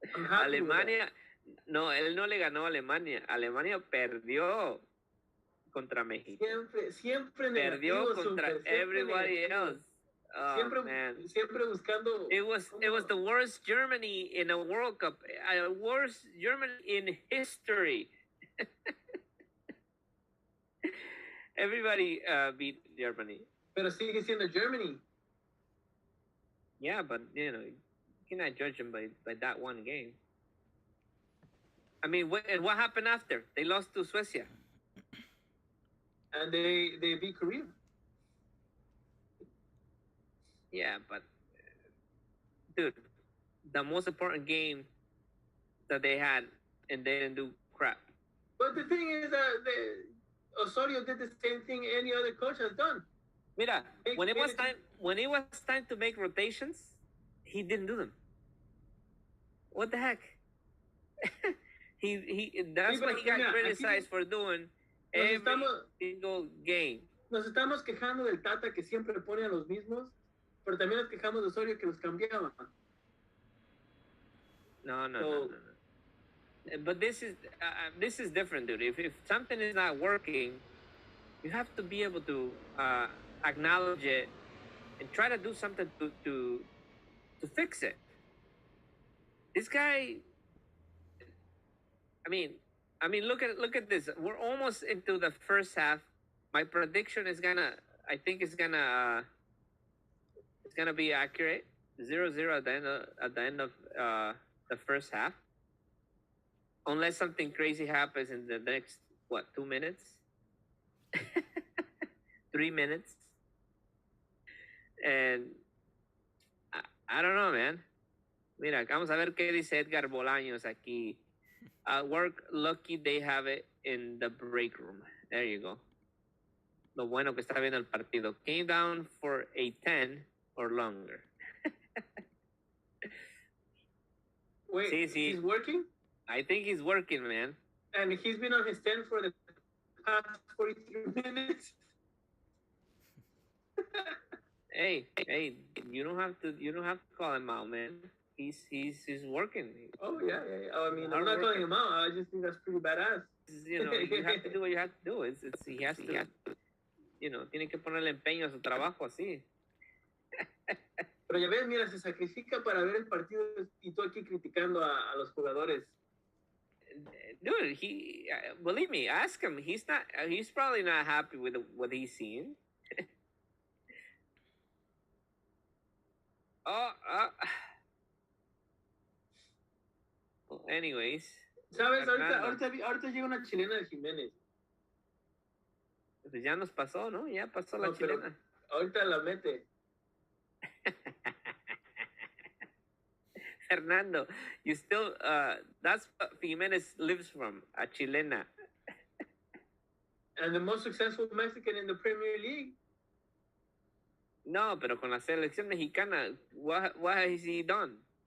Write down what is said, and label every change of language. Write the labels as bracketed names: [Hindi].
[Spanish] Alemania, no, él no le ganó a Alemania. Alemania perdió contra México. Siempre perdió contra [English] everybody else. Oh, [Spanish] siempre buscando. [English] It was the worst Germany in a World Cup. Worst Germany in history. Everybody beat Germany. [Spanish] Pero sigue siendo Germany. [English] Yeah, but you cannot judge them by that one game. I mean, what happened after? They lost to Suecia. And they beat Korea. Yeah, but dude, the most important game that they had, and they didn't do crap. But the thing is that Osorio did the same thing any other coach has done. [Spanish] Mira, [English] when it was time to make rotations, he didn't do them. What the heck? That's what he got criticized for doing every single game. [Spanish] Nos estamos quejando del Tata que siempre pone a los mismos, pero también nos quejamos de Osorio que los cambiaba. No. [English] But this is different, dude. If something is not working, you have to be able to acknowledge it and try to do something to to fix it. This guy, I mean, look at this. We're almost into the first half. My prediction is I think it's gonna be accurate. 0-0 at the end of the first half, unless something crazy happens in the next 2 minutes, 3 minutes, and I don't know, man. [Spanish] Mira, vamos a ver qué dice Edgar Bolaños aquí. [English] At work, lucky they have it in the break room. There you go. [Spanish] Lo bueno que está viendo el partido. [English] Came down for a 10 or longer. Wait, he's working? I think he's working, man. And he's been on his 10 for the past 43 minutes. Hey, you don't have to call him out, man. He's working. Oh yeah. I mean, I'm not calling him out. I just think that's pretty badass. You have to do what you have to do. He has to, [Spanish] tiene que ponerle empeño a su trabajo así. Pero ya ves, mira, se sacrifica para ver el partido y tú aquí criticando a los jugadores. [English] Dude, believe me, ask him. He's probably not happy with what he's seeing. Well, anyways. [Spanish] ¿Sabes? Ahorita llega una chilena de Jiménez. Pues ya nos pasó, ¿no? Ya pasó la chilena. Ahorita la mete. [English] Fernando, you still, that's what Jimenez lives from, a chilena. And the most successful Mexican in the Premier League. [Spanish] No, pero con la selección mexicana, [English] what has he done?